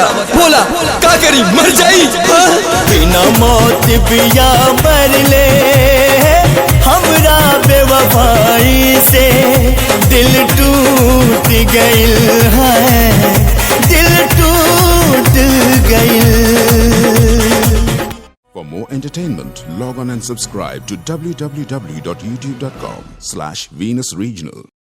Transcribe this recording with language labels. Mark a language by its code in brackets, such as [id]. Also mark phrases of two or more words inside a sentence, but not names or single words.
[bho] बोला का करी, मर जाई? बिना मौत बिया मरले हमरा बेवफाई से दिल टूट गइल है, दिल टूट गइल। [en] For more entertainment, log on and subscribe to www.youtube.com/Venus Regional.